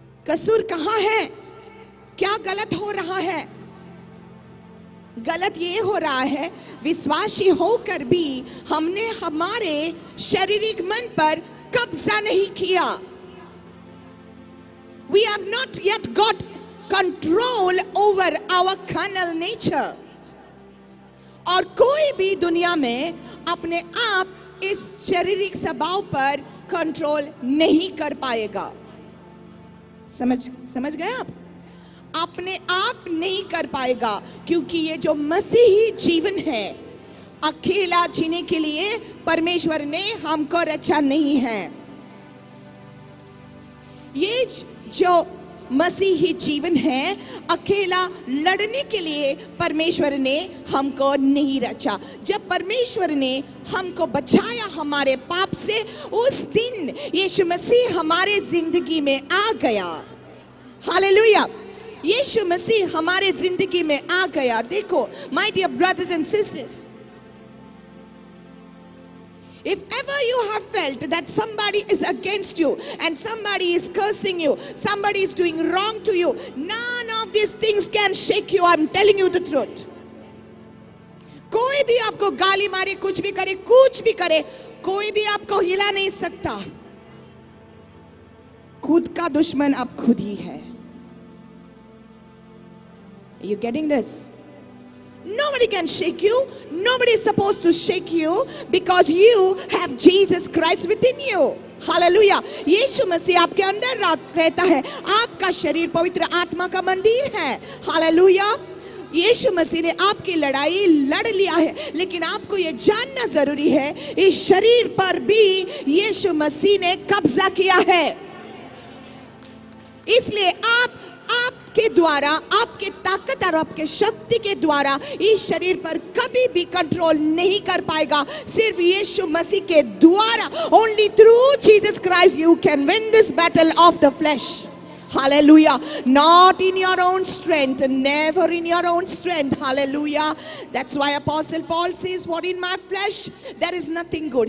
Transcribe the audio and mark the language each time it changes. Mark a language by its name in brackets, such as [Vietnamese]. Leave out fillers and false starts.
[Hindi] कसूर कहाँ है? क्या गलत हो रहा है? गलत ये हो रहा है, विश्वासी होकर भी हमने हमारे शारीरिक मन पर कब्जा नहीं किया। [English] We have not yet got control over our carnal nature. [Hindi] और कोई भी दुनिया में अपने आप इस शारीरिक स्वभाव पर कंट्रोल नहीं कर पाएगा। समझ गए आप? अपने आप नहीं कर पाएगा, क्योंकि ये जो मसीही जीवन है, अकेला जीने के लिए परमेश्वर ने हमको रचा नहीं है। ये जो मसीही जीवन है, अकेला लड़ने के लिए परमेश्वर ने हमको नहीं रचा। जब परमेश्वर ने हमको बचाया हमारे पाप से, उस दिन यीशु मसीह हमारे जिंदगी में आ गया। हालेलुया, यीशु मसीह हमारे जिंदगी में आ गया। [English] देखो my dear brothers and sisters, if ever you have felt that somebody is against you and somebody is cursing you, somebody is doing wrong to you, none of these things can shake you. I'm telling you the truth. [Hindi] कोई भी आपको गाली मारे, कुछ भी करे, कोई भी आपको हिला नहीं सकता। खुद का दुश्मन आप खुद ही है। [English] Are you getting this? Nobody can shake you. Nobody is supposed to shake you because you have Jesus Christ within you. Hallelujah. [Hindi] यीशु मसीह आपके अंदर रहता है। आपका शरीर पवित्र आत्मा का मंदिर है। [English] Hallelujah. [Hindi] यीशु मसीह ने आपकी लड़ाई लड़ लिया है, लेकिन आपको ये जानना जरूरी है, इस शरीर पर भी यीशु मसीह ने कब्जा किया है। इसलिए आपके द्वारा, आपके ताकत और आपके शक्ति के द्वारा इस शरीर पर कभी भी कंट्रोल नहीं कर पाएगा। सिर्फ यीशु मसीह के द्वारा, [English] only through Jesus Christ you can win this battle of the flesh. Hallelujah. Not in your own strength, never in your own strength. Hallelujah. That's why Apostle Paul says, what in my flesh, there is nothing good.